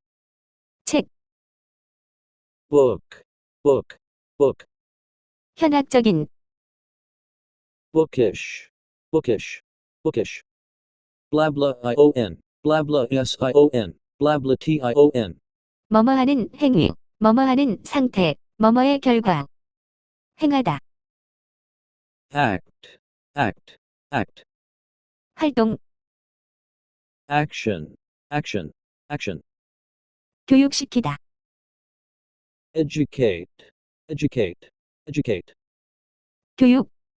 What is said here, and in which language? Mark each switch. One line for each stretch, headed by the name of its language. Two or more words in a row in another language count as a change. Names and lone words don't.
Korean: 책,
English: book, book, book,
Korean: 현학적인,
English: bookish, bookish, bookish, blabla ion, blabla sion, blabla tion,
Korean: 뭐뭐하는 행위, 뭐뭐하는 상태, 뭐뭐의 결과, 행하다,
English: act, act, act,
Korean: 활동,
English: action, action, action,
Korean: 교육시키다,
English: educate, educate, educate,
Korean: 교육,